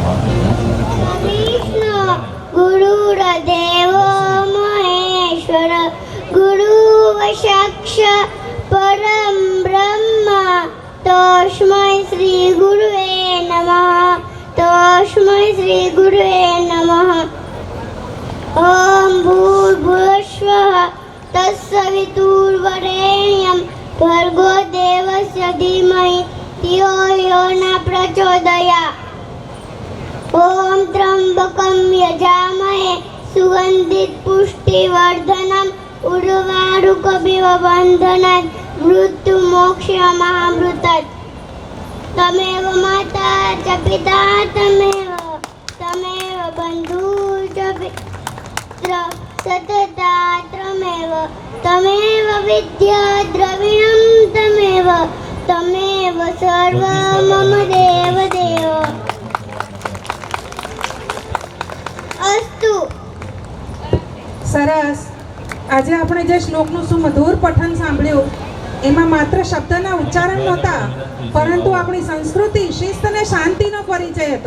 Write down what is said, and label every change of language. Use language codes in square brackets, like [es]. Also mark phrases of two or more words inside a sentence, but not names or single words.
[sa] વિષ્ણુ ગુરુર્દેવો મહેશ્વર ગુરુ સાક્ષાત પરમ બ્રહ્મ તસ્મૈ શ્રી ગુરુવે નમઃ તસ્મૈ શ્રી ગુરુવે નમઃ ઓમ ભૂર્ભુવસ્વઃ તત્સવિતુર્વરેણ્યં ભર્ગો દેવસ્ય ધીમહિ धियो यो न प्रचोदयात्. ओम त्र्यंबकं यजामहे सुगंधित पुष्टिवर्धनम् उर्वारुकमिव बन्धनात् मृत्युमोक्षमहामृतात्. तमेव माता च पिता तमेव बन्धुः च पित्र सतता त्वमेव विद्या द्रविणं तमेव तमेव सर्व मम देव देव. [gu] અસ્તુ. સરસ. આજે આપણે જે શ્લોકનું સુમધુર પઠન સાંભળ્યું એમાં માત્ર શબ્દના ઉચ્ચારણ નહોતા પરંતુ આપણી સંસ્કૃતિ, શિસ્ત અને શાંતિનો પરિચય હતો.